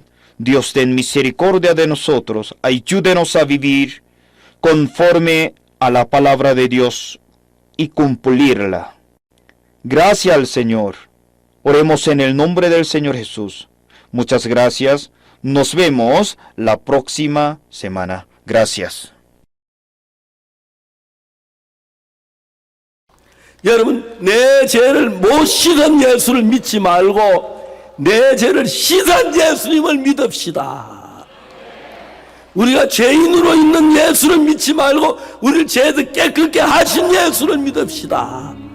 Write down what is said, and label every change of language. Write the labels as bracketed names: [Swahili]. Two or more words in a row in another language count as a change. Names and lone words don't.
[Spanish] Dios, ten misericordia de nosotros, ayúdenos a vivir conforme a la palabra de Dios y cumplirla. Gracias al Señor. Oremos en el nombre del Señor Jesús. Muchas gracias. Nos vemos la próxima semana. Gracias. [Korean] 여러분, 내 죄를 못 씻은 예수를 믿지 말고 내 죄를 씻은 예수님을 믿읍시다. 우리가 죄인으로 있는 예수를 믿지 말고 우리를 죄도 깨끗게 하신 예수를 믿읍시다.